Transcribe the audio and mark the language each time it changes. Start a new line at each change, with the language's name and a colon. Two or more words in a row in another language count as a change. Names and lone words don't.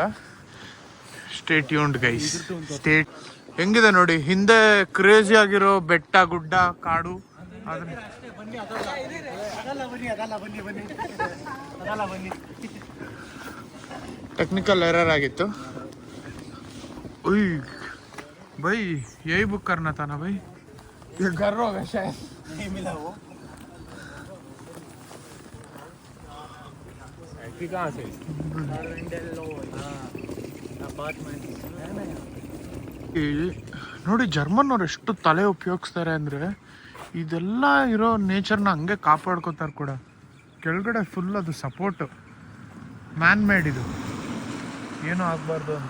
English: stay tuned guys.
Kannada: ಹೆಂಗಿದೆ ನೋಡಿ, ಹಿಂದೆ ಕ್ರೇಜಿ ಆಗಿರೋ ಬೆಟ್ಟ ಗುಡ್ಡ ಕಾಡು.
English: technical error
Kannada: ಆಗಿತ್ತು.
Hindi: उई भाई यही बुक करना था ना भाई, ये घर होगा शायद, नहीं मिला वो। कहाँ से
Kannada: ನೋಡಿ ಜರ್ಮನ್ ಅವ್ರು ಎಷ್ಟು ತಲೆ ಉಪಯೋಗಿಸ್ತಾರೆ ಅಂದರೆ ಇದೆಲ್ಲ ಇರೋ ನೇಚರ್ನ ಹಂಗೆ ಕಾಪಾಡ್ಕೋತಾರೆ ಕೂಡ. ಕೆಳಗಡೆ ಫುಲ್ ಅದು ಸಪೋರ್ಟು
English: man made,
Kannada: ಇದು ಏನೂ ಆಗಬಾರ್ದು ಅಂತ.